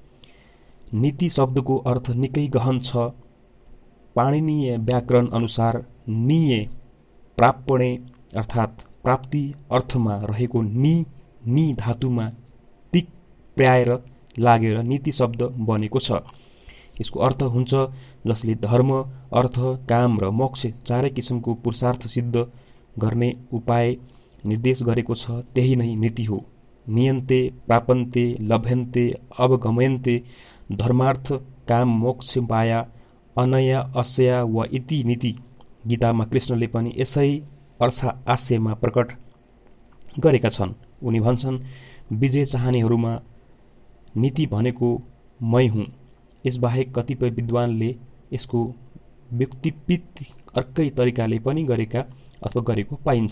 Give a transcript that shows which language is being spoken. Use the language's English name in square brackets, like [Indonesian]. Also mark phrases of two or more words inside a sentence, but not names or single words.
[Nepali] नीति शब्दको अर्थ निकै गहन छ। पाणिनीय व्याकरण अनुसार [Sanskrit] निये प्रापणे [Nepali] अर्थात् प्राप्ति अर्थमा रहेको नि धातुमा तिक प्राएर लागेर नीति शब्द बनेको छ। यसको अर्थ हुन्छ जसले धर्म, अर्थ, काम र मोक्ष चारै किसिमको पुरुषार्थ सिद्ध गर्ने उपाय निर्देश गरेको छ, त्यही नै नीति हो। [Sanskrit] नियन्ते, प्रापन्ते, लभ्यन्ते, अवगम्यन्ते, धर्मार्थ, काम, मोक्ष पाया, अनया, अस्या व इति नीति। [Nepali] गीतामा कृष्णले पनि यसै आशयमा प्रकट गरेका छन्। उनी भन्छन्, विजय चाहनेहरूमा नीति भनेको मै हुँ। यसबाहेक कतिपय विद्वानले यसको व्युत्पत्ति अर्कै तरिकाले पनि गरेका अथवा गरेको पाइन्छ।